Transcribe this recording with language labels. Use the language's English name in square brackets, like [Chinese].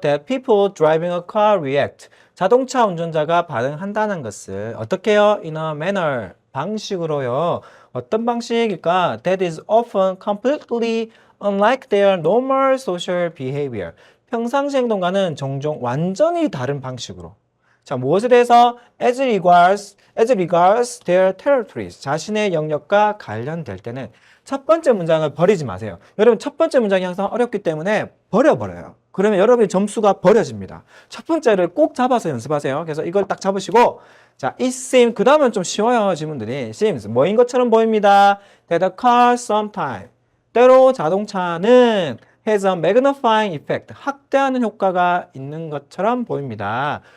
[English] That people driving a car react. [Korean] 자동차 운전자가 반응한다는 것을 어떻게 해요? [English] In a manner. [Korean] 방식으로요. 어떤 방식일까? [English] That is often completely unlike their normal social behavior. [Korean] 평상시 행동과는 종종 완전히 다른 방식으로. 자, 무엇에 대해서? [English] As regards their territories. [Korean] 자신의 영역과 관련될 때는 첫 번째 문장을 버리지 마세요. 여러분, 첫 번째 문장이 항상 어렵기 때문에 버려버려요. 그러면 여러분의 점수가 버려집니다. 첫 번째를 꼭 잡아서 연습하세요. 그래서 이걸 딱 잡으시고 자, [English] it seems [Korean] 그 다음은 좀 쉬워요. 지문들이 seems 뭐인 것처럼 보입니다. [English] that a car sometime [Korean] 때로 자동차는 [English] has a magnifying effect [Korean] 확대하는 효과가 있는 것처럼 보입니다.